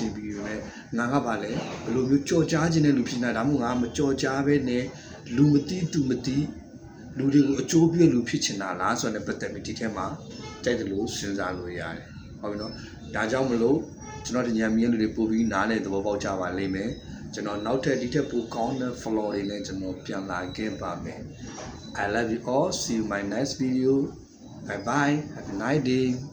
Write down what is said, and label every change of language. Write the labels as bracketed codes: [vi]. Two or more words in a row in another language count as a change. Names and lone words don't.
[my] င်ပြီးပဲငါကဗာလဲဘယ်လိုမျိုးကြော်ကြားခြင်းတဲ့လူဖြစ်နေတာဒါမှမဟုတ်ငါမကြော်ကြားပဲနဲ့လူမသိသူမသိလူတွေကိုအကျိုးပြုလူဖြစ်ချင်တာလားဆိုတဲ့ပတ်သက်ပြီးဒီထဲမှာတိုက်တယ်လို့စဉ်းစားလို့ရတယ်ဟုတ်ပြီနော်ဒါကြောင့်မလို့ကျွန်တော်ဒီညံမြင်လူတွေပို့ပြီးနားနဲ့သဘောပေါက်ကြပါလိမ့်မယ်ကျွန်တော်နောက်ထပ်ဒီထက်ပိုကောင်းတဲ့ floor တွေနဲ့ကျွန်တော်ပြန်လာခဲ့ပါမယ် [en] I love you all see you in my next video bye bye have a nice day